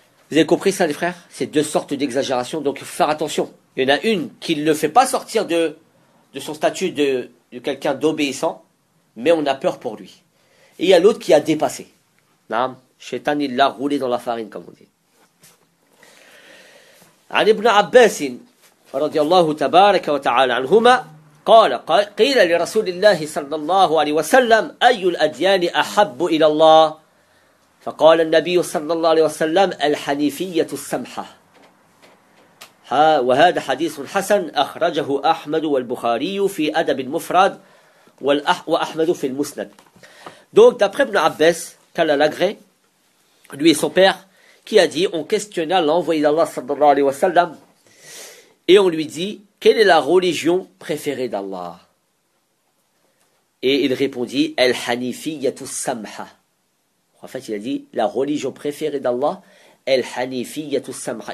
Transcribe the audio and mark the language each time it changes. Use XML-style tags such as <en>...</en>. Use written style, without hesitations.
<fr>Vous avez compris ça, les frères? C'est deux sortes d'exagérations, donc il faut faire attention. Il y en a une qui ne le fait pas sortir de son statut de quelqu'un d'obéissant, mais on a peur pour lui. Et il y a l'autre qui a dépassé. Shaitan, il l'a roulé dans la farine, comme on dit.</fr> <ar>Ali ibn Abbas, radiyallahu tabaraka wa ta'ala anhuma, قيل لرسول الله صلى الله عليه وسلم أي الأديان أحب إلى الله فقال النبي صلى الله عليه وسلم الحنيفية السمحة وهذا حديث حسن أخرجه أحمد والبخاري في أدب المفرد وأحمد في المسند.</ar> <fr>Donc d'après Ibn Abbas, qu'Allah l'agré, lui et son père, qui a dit, on questionna l'envoyé d'Allah صلى الله عليه وسلم et on lui dit, quelle est la religion préférée d'Allah? Et il répondit, El Hanifiyatus Samha. En fait, il a dit, la religion préférée d'Allah, El Hanifiyatus Samha.</fr>